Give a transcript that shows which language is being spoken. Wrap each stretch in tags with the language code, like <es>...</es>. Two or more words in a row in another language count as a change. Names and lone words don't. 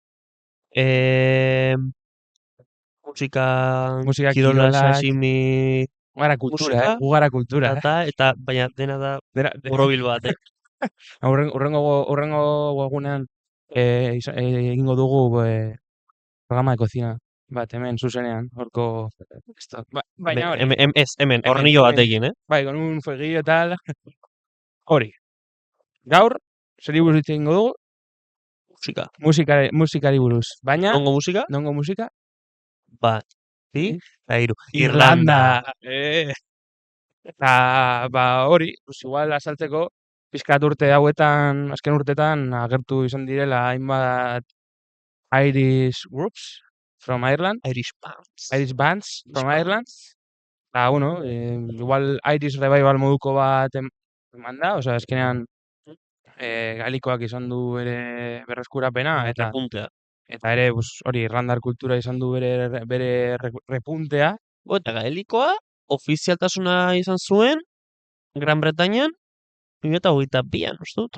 <eu>Musika kirola, sasimi... Gara kultura, Eta, baina dena da borobil bat, Urrengo egunean egingo dugu</eu> <es>programa de cocina</es> <eu>bat, hemen, zuzenean, horko... Baina hori. Hemen, hornillo batekin, Bai,</eu> <es>con un fueguillo y tal.</es> <eu>Hori. Gaur, zeri buruz egingo dugu? Musikari buruz. Baina... Nongo musika? Bat. Airu. Irlanda. Eta, hori, igual asaltzeko, pizkat urte hauetan, azken urtetan, agertu izan direla hainbat</eu> <en>Irish groups from Ireland. Irish bands from Ireland.</en> <eu>Eta, bueno, igual</eu> <en>Irish revival</en> <eu>moduko bat eman da, osea, azkenean galikoak izan du ere berreskurapena, eta ere, hori, irlandar kultura izan du bere repuntea. Eta galikoa, ofizialtasuna izan zuen, Gran Bretañan, 2022an, uste dut.</eu>